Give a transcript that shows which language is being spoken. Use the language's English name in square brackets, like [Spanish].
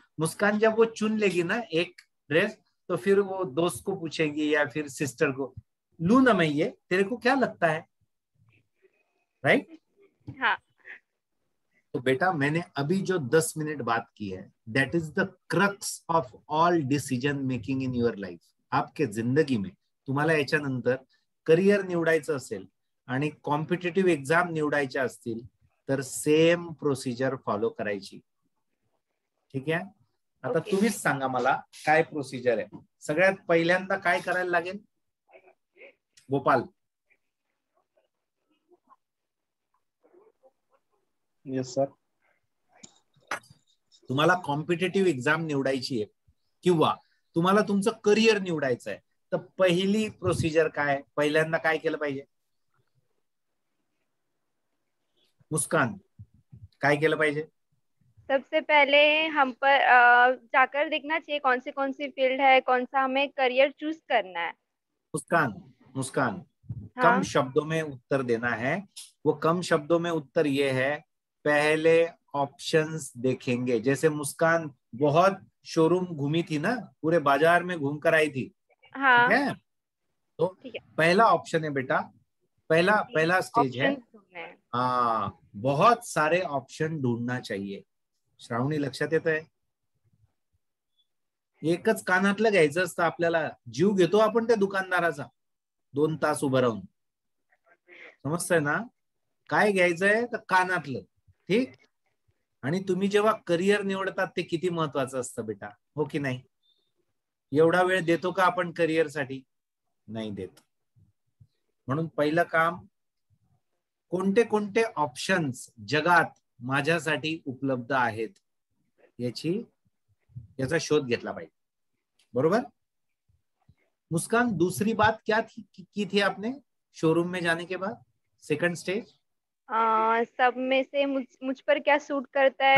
[Hindi] मुस्कान जब वो चुन लेगी ना एक ड्रेस, तो फिर वो दोस्त को पूछेगी या फिर सिस्टर को, लू ना मैं ये, तेरे को क्या लगता है? [English] Right? [Hindi] हाँ. तो बेटा, मैंने अभी जो 10 मिनिट बात की है, [English] That is the crux of all decision making in your life. [Hindi] आपके जिंदगी में [Marathi] तुम्हाला याच्यानंतर करिअर निवडायचं असेल आणि कॉम्पिटिटिव्ह एक्झाम निवडायच्या असतील तर सेम प्रोसिजर फॉलो करायची. ठीक आहे? आता तुम्हीच सांगा मला काय प्रोसिजर आहे. सगळ्यात पहिल्यांदा काय करायला लागेल गोपाल? [English] Yes sir. [Marathi] तुम्हाला कॉम्पिटिटिव्ह एक्झाम निवडायची आहे किंवा तुम्हाला तुमचं करिअर निवडायचं आहे, तर पहिली प्रोसिजर काय? पहिल्यांदा काय केलं पाहिजे? मुस्कान, काय केलं पाहिजे? [Hindi] सबसे पहले हम पर जाकर देखना चाहिए कौन सी फील्ड है, कौन सा हमें करियर चूज करना है. मुस्कान, हाँ? कम शब्दों में उत्तर देना है. वो कम शब्दों में उत्तर ये है, पहले ऑप्शंस देखेंगे. जैसे मुस्कान बहुत शोरूम घूमी थी ना, पूरे बाजार में घूम कर आई थी. हाँ. ठीक है? तो पहला ऑप्शन है बेटा, पहला स्टेज है. हाँ, बहुत सारे ऑप्शन ढूंढना चाहिए. [Marathi] श्रावणी, लक्षात येत आहे? एकच कानातलं घ्यायचं असतं आपल्याला. जीव घेतो आपण त्या दुकानदाराचा 2 तास उभं राहून. समजतंय ना? काय घ्यायचंय तर कानातलं. ठीक. आणि तुम्ही जेव्हा करिअर निवडतात ते किती महत्वाचं असतं बेटा, हो की नाही? एवढा वेळ देतो का आपण करिअर साठी? नाही देत. म्हणून पहिलं काम, कोणते कोणते ऑप्शन्स जगात माझ्यासाठी उपलब्ध आहेत याचा शोध घेतला पाहिजे. बरोबर? [Hindi] मुस्कान, दूसरी बात क्या की थी आपने शोरूम में जाने के बाद? सेकंड स्टेज सब में से मुझ पर क्या सूट करता है